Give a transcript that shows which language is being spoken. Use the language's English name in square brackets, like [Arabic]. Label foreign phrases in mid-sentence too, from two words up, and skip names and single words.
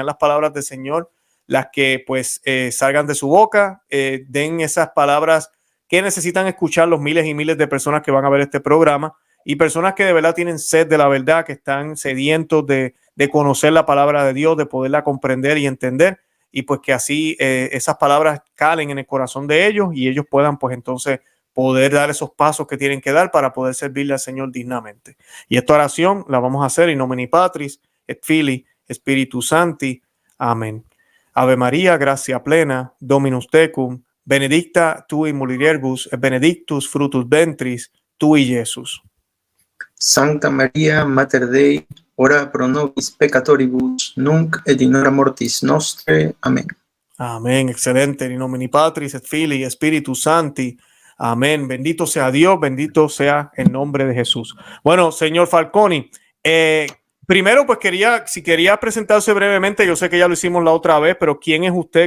[Spanish] las palabras del Señor las que pues salgan de su boca, den esas palabras que necesitan escuchar los miles y miles de personas que van a ver este programa y personas que de verdad tienen sed de la verdad, que están sedientos de conocer la palabra de Dios, de poderla comprender y entender, y pues que así esas palabras calen en el corazón de ellos y ellos puedan pues entonces poder dar esos pasos que tienen que dar para poder servirle al Señor dignamente. Y esta oración la vamos a hacer [Latin] in nomine Patris, et Filii, Spiritus Sancti. Amén. Ave María, gracia plena, Dominus tecum, benedicta tu in mulieribus, et benedictus fructus ventris tui, [Spanish] Jesús. [Latin] Santa María, Mater Dei, ora pro nobis peccatoribus, nunc et in hora mortis nostre. Amén. [Spanish] Amén, excelente. [Latin] In nomine Patris, et Filii, Spiritus Sancti. Amén. [Spanish] Bendito sea Dios, bendito sea el nombre de Jesús. Bueno, señor Falconi, primero pues quería presentarse brevemente. Yo sé que ya lo hicimos la otra vez, pero ¿quién es usted?